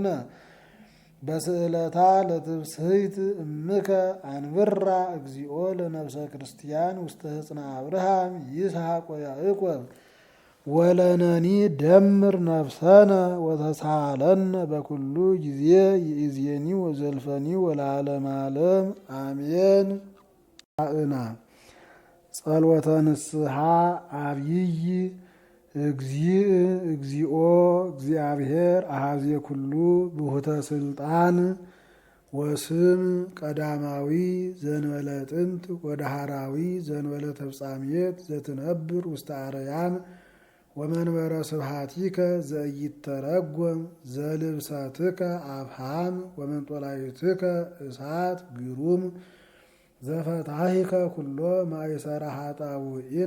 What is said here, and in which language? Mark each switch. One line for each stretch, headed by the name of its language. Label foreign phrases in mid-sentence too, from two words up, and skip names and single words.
Geez: በስዕለታ ለትብስህት እምከ አንብራ እግዚኦ ለነፍሰ ክርስቲያን ውስተ ህፅነ አብርሃም ይስሐቅ ወያዕቆብ ወለነኒ ደምር ነፍሰነ ወተሳለነ በኩሉ ጊዜ ይእዜኒ ወዘልፈኒ ወለዓለመ ዓለም አሜን። አእና ጸሎተ ንስሐ አብይ እግዚኦ እግዚአብሔር አሐዜ ኩሉ ብሁተ ስልጣን ወስም ቀዳማዊ ዘንበለ ጥንት ወዳሃራዊ ዘንበለ ተፍጻሜት ዘትነብር ውስተ አርያም ወመንበረ ስብሐቲከ ዘኢይተረጎም ዘልብሰትከ አፍሃም ወመንጦላዕትከ እሳት ግሩም ዘፈታሂከ ኩሎ ማእሰረ ኃጣውኢነ